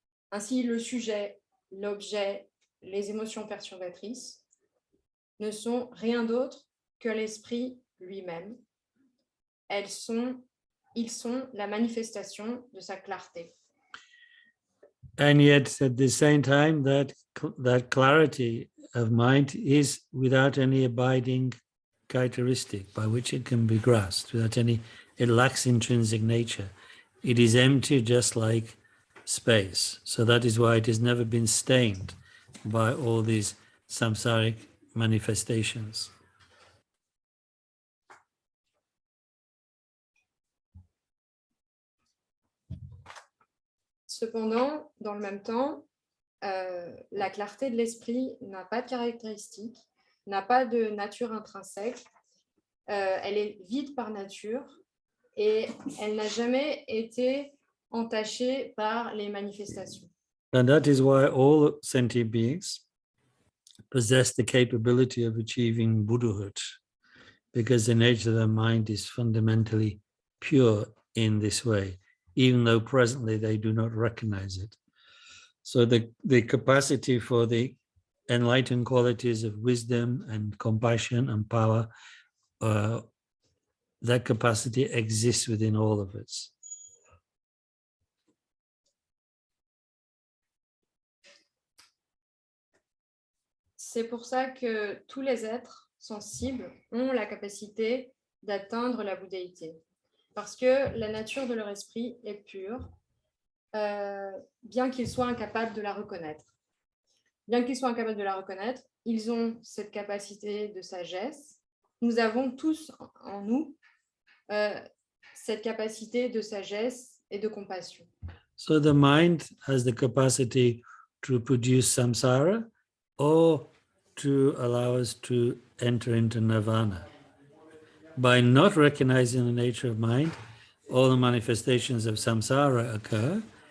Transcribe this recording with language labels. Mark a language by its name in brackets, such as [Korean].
[French] Ainsi, le sujet, l'objet, les émotions perturbatrices ne sont rien d'autre que l'esprit lui-même. Ils sont la manifestation de sa clarté. [English] And yet, at the same time, that clarity of mind is without any abiding characteristic by which it can be grasped, without any, it lacks intrinsic nature. It is empty, just like space. So that is why it has never been stained by all these samsaric manifestations. [French] Cependant, dans le même temps, la clarté de l'esprit n'a pas de caractéristiques, n'a pas de nature intrinsèque, elle est vide par nature et elle n'a jamais été entachée par les manifestations. [English] And that is why all sentient beings possess the capability of achieving Buddhahood, because the nature of their mind is fundamentally pure in this way, even though presently they do not recognize it. So the capacity for the enlightened qualities of wisdom and compassion and power, that capacity exists within all of us. [French] C'est pour ça que tous les êtres sensibles ont la capacité d'atteindre la bouddhéité, parce que la nature de leur esprit est pure, bien qu'ils soient incapables de la reconnaître. Bien qu'ils soient incapables de la reconnaître, ils ont cette capacité de sagesse. Nous avons tous en nous cette capacité de sagesse et de compassion. [English] So the mind has the capacity to produce samsara or to allow us to enter into nirvana. By not recognizing the nature of mind, all the manifestations of samsara occur.